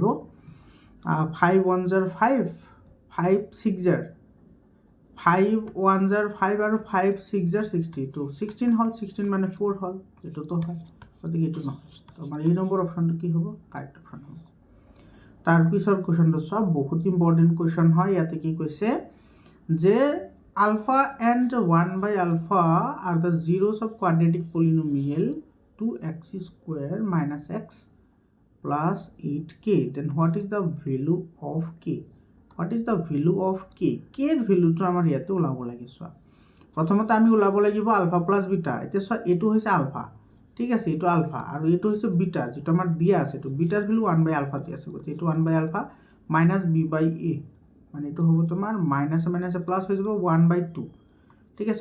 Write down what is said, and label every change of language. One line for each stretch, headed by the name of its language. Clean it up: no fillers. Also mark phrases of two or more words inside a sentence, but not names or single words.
Assamese: 5 × 1 = 5, 5 × 6 = 5 × 1 = 5 আৰু 5 × 6 = 16, 16 হ'ল, 16 মানে 4 হ'ল, এইটোতো হয়, গতিকে এইটো নহয়। তোমাৰ এই
English: number optionটো
Assamese: কি হ'ব?
English: correct option
Assamese: হ'ব। তাৰপিছৰ কুৱেশ্যনটো চোৱা, বহুত
English: important question
Assamese: হয়। ইয়াতে কি কৈছে যে
English: alpha and 1/α are the zeros of quadratic polynomial 2x² - x plus 8k. Then what is the value of k?
Assamese: k এর ভ্যালুটো আমার ইয়াতে ওলাব লাগে। চোৱা, প্ৰথমতে আমি ওলাব লাগিব
English: alpha plus beta.
Assamese: এতিয়া চোৱা, এইটো হৈছে আলফা, ঠিক আছে? এইটো আলফা আৰু এইটো হৈছে বিটা, যেটো আমাৰ দিয়া আছে, এইটো
English: betaৰ value
Assamese: 1/α দিয়া আছে, গতিকে এইটো 1/α মাইনাছ b/a, মানে এইটো হ'ব তোমাৰ মাইনাছে মাইনাছে প্লাছ হৈ যাব 1/2, ঠিক আছে?